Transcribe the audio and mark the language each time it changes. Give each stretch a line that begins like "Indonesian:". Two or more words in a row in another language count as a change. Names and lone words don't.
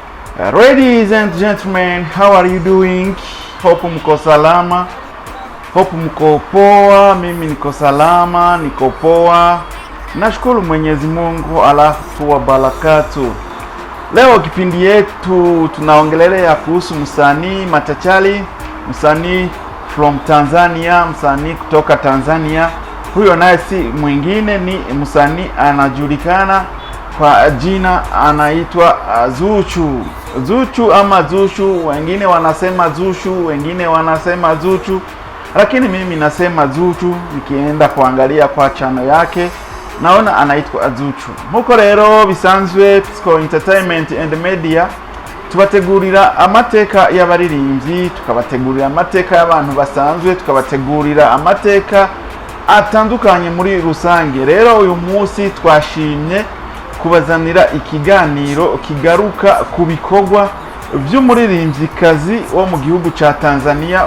English: Ladies and gentlemen, how are you doing?
Swahili: Hope mko salama. Hope mko poa. Mimi niko salama, niko poa. Nashukuru Mwenyezi Mungu alafu wa barakatu. Leo kipindi yetu tunaongelelea kuhusu msanii machachari, msanii from Tanzania, msanii kutoka Tanzania. Huyo naye si mwingine ni msanii anajulikana kwa jina anaitwa Zuchu ama Zushu, wengine wanasema Zushu, wengine wanasema Zuchu, lakini mimi nasema Zuchu. Nikienda kuangalia kwa channel yake naona anaitwa Zuchu.
Rundi: Muko rero bisanzwe Pisco Entertainment and Media tubategurira amateka y'abaririmbyi, tukabategurira amateka y'abantu basanzwe, tukabategurira amateka atandukanye muri rusange. Rero uyu munsi twashimye kubazanira ikiganiro kigaruka ku bikorwa by'umuririmvyikazi wo mu gihugu ca Tanzania.